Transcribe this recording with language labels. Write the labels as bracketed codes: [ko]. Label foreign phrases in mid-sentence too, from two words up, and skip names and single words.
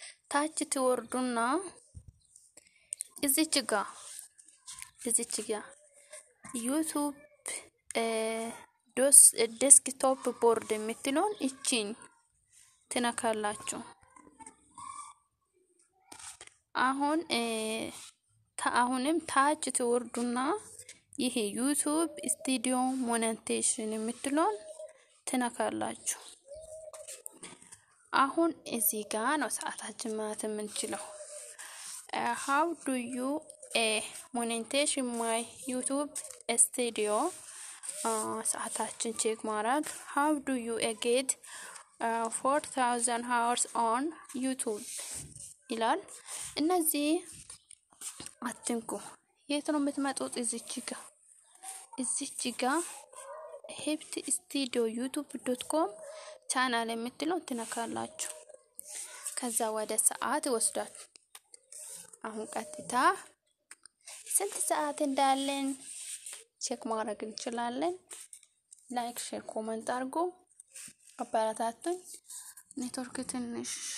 [am] ታች ትወርዱና እዚች ጋ ዩቲዩብ [en] desktop board [am] የምትለውን እቺን ትነካላችሁ አሁንም ታች ትወርዱና ይሄ ዩቲዩብ ስቱዲዮ ሞኔታይዜሽን የምትለውን ትነካላችሁ አሁን እዚህ ጋር ነው ሰዓታችን ማለት የምንችለው [en] how do you monetization my YouTube studio [am] ሰዓታችን ቼክ ማድረግ [en] how do you get 4000 hours on YouTube [am] ይላል እነዚህ አትንኩ የት ነው የምትመጡት እዚች ጋር hebtstudio.youtube.com ቻናል የምትለው ትነካላችሁ ከዛ ወደ ሰዓት ይወስዳል አሁን ቀጥታ ስንት ሰዓት እንዳለን ቼክ ማድረግ እንችላለን [en] like share comment [am] አድርጉ አባራታቱን ኔትወርክ ትንሽ